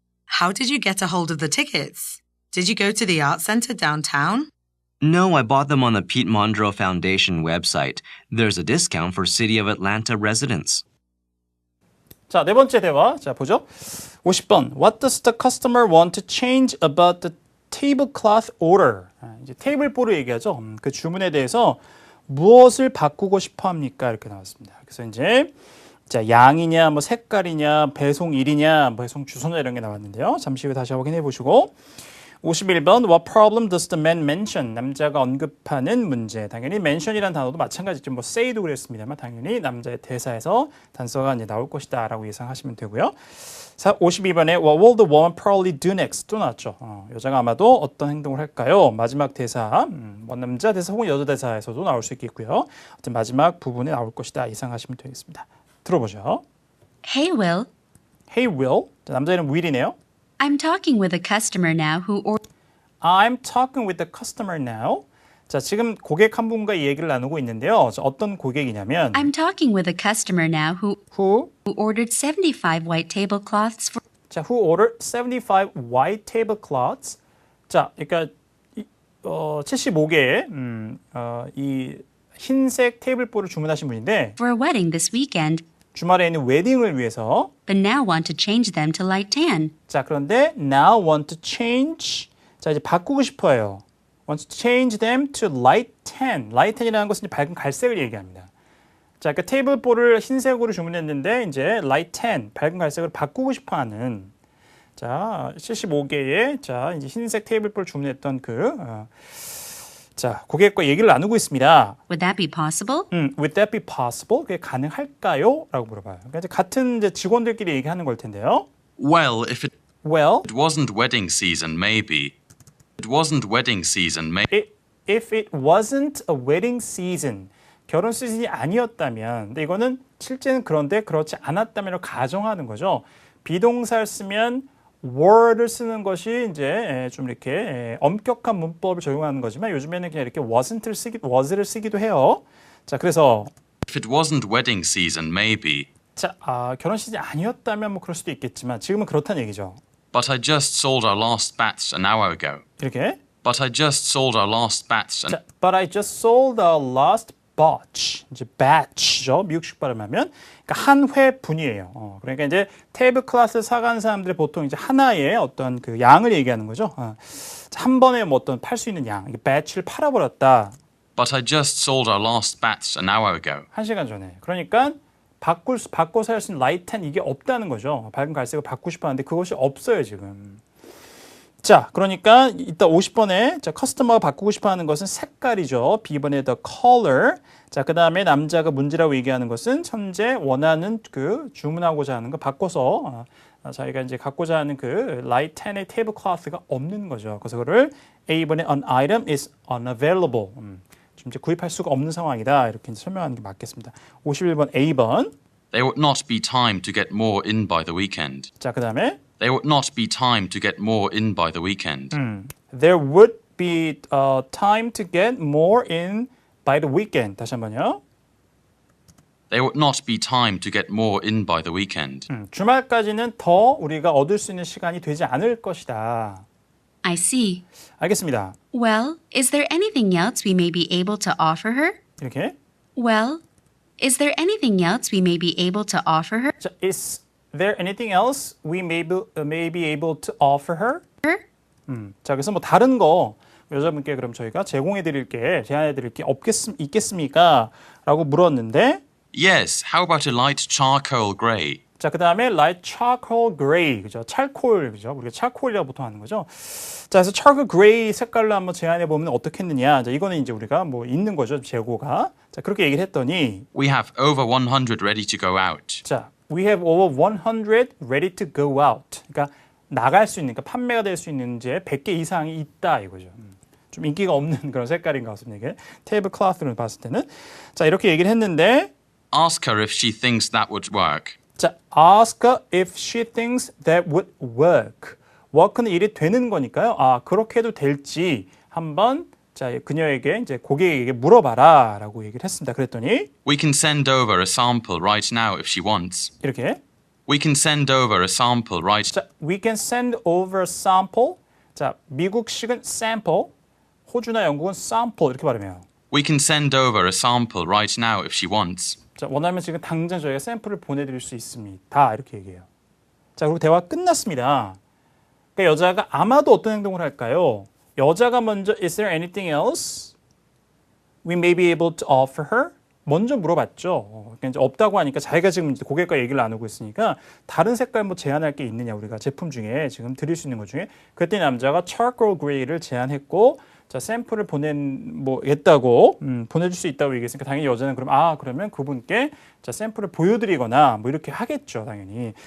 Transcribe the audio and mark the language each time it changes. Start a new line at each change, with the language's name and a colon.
English: How did you get a hold of the tickets? Did you go to the art center downtown? No, I bought them on the Pete Mondro Foundation website. There's a discount for City of Atlanta residents.
Korean: 자, 네 번째 대화. 자, 보죠. 50번.
English: What does the customer want to change about the tablecloth order?
Korean: 이제 테이블보를 얘기하죠. 그 주문에 대해서 무엇을 바꾸고 싶어 합니까? 이렇게 나왔습니다. 그래서 이제 자, 양이냐, 뭐 색깔이냐, 배송일이냐, 배송 주소냐 이런 게 나왔는데요. 잠시 후에 다시 확인해 보시고 51번
English: What problem does the man mention?
Korean: 남자가 언급하는 문제. 당연히 mention이라는 단어도 마찬가지죠. 뭐 say도 그랬습니다만 당연히 남자의 대사에서 단서가 이제 나올 것이다 라고 예상하시면 되고요. 52번에
English: What will the woman probably do next?
Korean: 또 나왔죠. 여자가 아마도 어떤 행동을 할까요? 마지막 대사, 뭐 남자 대사 혹은 여자 대사에서도 나올 수 있겠고요. 어떤 마지막 부분에 나올 것이다 예상하시면 되겠습니다. 들어보죠.
English: Hey, Will. Hey Will.
Korean: 자, 남자 이름 will이네요.
English: I'm talking with a customer now who I'm talking with the customer now.
Korean: 자, 지금 고객 한 분과 이 얘기를 나누고 있는데요. 자, 어떤 고객이냐면
English: I'm talking with a customer now who ordered 75 white tablecloths for 자, who ordered 75 white tablecloths.
Korean: 자, 그러니까 75개의 이 흰색 테이블보를 주문하신 분인데
English: a wedding this weekend,
Korean: 주말에 있는 웨딩을 위해서
English: but now want to change them to light tan.
Korean: 자, 그런데
English: now want to change
Korean: 자, 이제 바꾸고 싶어요.
English: want to change them to light tan.
Korean: light tan이라는 것은 이제 밝은 갈색을 얘기합니다. 자, 그러니까 테이블보를 흰색으로 주문했는데 이제 light tan, 밝은 갈색으로 바꾸고 싶어 하는 자, 75개의 자, 이제 흰색 테이블보를 주문했던 자, 고객과 얘기를 나누고 있습니다.
English: Would that be possible?
Korean: Would that be possible? 그게 가능할까요? 라고 물어봐요. 그러니까 이제 같은 이제 직원들끼리 얘기하는 걸 텐데요.
English: Well, if it Well, wasn't wedding season, maybe. It wasn't wedding season, maybe. if it wasn't a wedding season,
Korean: 결혼 시즌이 아니었다면, 근데 이거는 실제는 그런데 그렇지 않았다면 가정하는 거죠. 비동사를 쓰면 were를 쓰는 것이 이제 좀 이렇게 엄격한 문법을 적용하는 거지만 요즘에는 그냥 이렇게 was를 쓰기도 해요. 자, 그래서
English: If it wasn't wedding season, maybe.
Korean: 자, 결혼 시즌이 아니었다면 뭐 그럴 수도 있겠지만 지금은 그렇다는 얘기죠.
English: But I just sold our last batch an hour ago.
Korean: 이렇게.
English: But I just sold our last batch 자, but I just sold the last batch.
Korean: 이제 batch죠. 미국식 발음하면 그러니까 한 회분이에요. 그러니까 이제 테이블 클래스 사간 사람들이 보통 이제 하나의 어떤 그 양을 얘기하는 거죠. 한 번에 뭐 어떤 팔 수 있는 양, 이게 batch를 팔아버렸다.
English: But I just sold our last batch an hour ago.
Korean: 1시간 전에. 그러니까 바꿔서 할 수 있는 light tan 이게 없다는 거죠. 밝은 갈색을 바꾸고 싶어 하는데 그것이 없어요, 지금. 자, 그러니까 이따 50번에 자, 커스터머가 바꾸고 싶어 하는 것은 색깔이죠.
English: B번에 the color.
Korean: 자, 그다음에 남자가 문제라고 얘기하는 것은 현재 원하는 그 주문하고자 하는 거 바꿔서 자기가 이제 갖고자 하는 그 light tan의 tablecloth가 없는 거죠. 그래서 그거를 A번에
English: an item is unavailable.
Korean: 지금 이제 구입할 수가 없는 상황이다. 이렇게 이제 설명하는 게 맞겠습니다. 51번 A번.
English: There would not be time to get more in by the weekend.
Korean: 자, 그다음에
English: There would not be time to get more in by the weekend. There would be time to get more in by the weekend.
Korean: 다시 한번요.
English: There would not be time to get more in by the weekend.
Korean: 주말까지는 더 우리가 얻을 수 있는 시간이 되지 않을 것이다.
English: I see.
Korean: 알겠습니다.
English: Well, is there anything else we may be able to offer her?
Korean: 이렇게.
English: Well, is there anything else we may be able to offer her? 자, is there anything else we may be able to offer her?
Korean: 자, 그래서 뭐 다른 거 여자분께 그럼 저희가 제공해 드릴게, 제안해 드릴게 있겠습니까? 라고 물었는데
English: Yes, how about a light charcoal grey?
Korean: 자, 그다음에
English: light charcoal gray.
Korean: 그죠? 찰콜. 그죠? 우리가 찰콜이라고 보통 하는 거죠. 자, 그래서 charcoal gray 색깔로 한번 제안해 보면 어떻겠느냐. 자, 이거는 이제 우리가 뭐 있는 거죠. 재고가. 자, 그렇게 얘기를 했더니
English: We have over 100 ready to go out. 자, we have over 100 ready to go out.
Korean: 그러니까 나갈 수 있는, 그러니까 판매가 될 수 있는 이제 100개 이상이 있다 이거죠. 좀 인기가 없는 그런 색깔인 것 같습니다. 이게 테이블 클로스로 봤을 때는. 자, 이렇게 얘기를 했는데
English: Ask her if she thinks that would work. 자, ask her if she thinks that would work.
Korean: work는 일이 되는 거니까요. 그렇게 해도 될지 한번 자, 그녀에게 이제 고객에게 물어봐라라고 얘기를 했습니다. 그랬더니
English: We can send over a sample right now if she wants.
Korean: 이렇게
English: We can send over a sample right. 자, we can send over a sample.
Korean: 자, 미국식은 sample, 호주나 영국은 sample 이렇게 발음해요.
English: We can send over a sample right now if she wants.
Korean: 자, 원하면 지금 당장 저희가 샘플을 보내드릴 수 있습니다. 이렇게 얘기해요. 자, 그리고 대화 끝났습니다. 그러니까 여자가 아마도 어떤 행동을 할까요? 여자가 먼저
English: Is there anything else we may be able to offer her?
Korean: 먼저 물어봤죠. 그러니까 이제 없다고 하니까 자기가 지금 이제 고객과 얘기를 나누고 있으니까 다른 색깔 뭐 제안할 게 있느냐 우리가 제품 중에 지금 드릴 수 있는 것 중에 그때 남자가 charcoal gray를 제안했고 자 샘플을 보내겠다고 보내줄 수 있다고 얘기했으니까 당연히 여자는 그러면 그분께 자 샘플을 보여드리거나 뭐 이렇게 하겠죠 당연히.